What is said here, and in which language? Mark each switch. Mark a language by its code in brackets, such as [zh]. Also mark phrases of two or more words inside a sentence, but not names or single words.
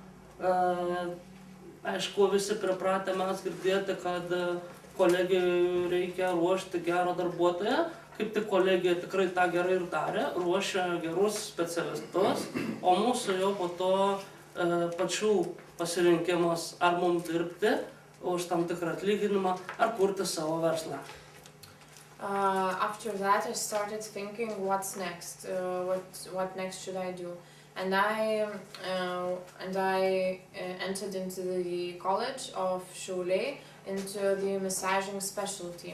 [lt] Aišku, visi pripratę mes girdėti, kad kolegijai reikia ruošti gerą darbuotoją. Kaip tik kolegija tikrai tą gerai ir darė, ruošia gerus specialistus, o mūsų jau po to pačių pasirinkimas, ar mums dirbti už tam tikrą atlyginimą, ar kurti savo verslą. [en] After that I started thinking, what's next? What next should I do? And I entered into the college of Šiauliai, into the massaging specialty.